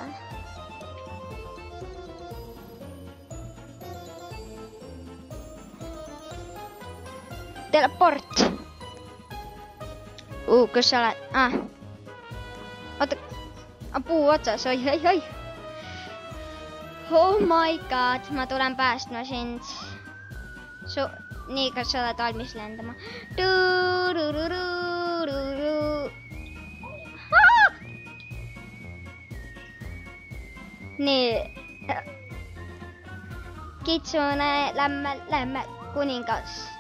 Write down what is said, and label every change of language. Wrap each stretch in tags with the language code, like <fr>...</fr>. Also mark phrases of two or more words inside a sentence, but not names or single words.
<et>Teleport. Kus sa oled? Oota. Puu otsas. Oi.</et> <en>Oh my god.</en> <et>Ma tulen päästma sind. Nii, kas sa oled valmis lendama? Nii. Kitsune, lämmel, kuningas.</et>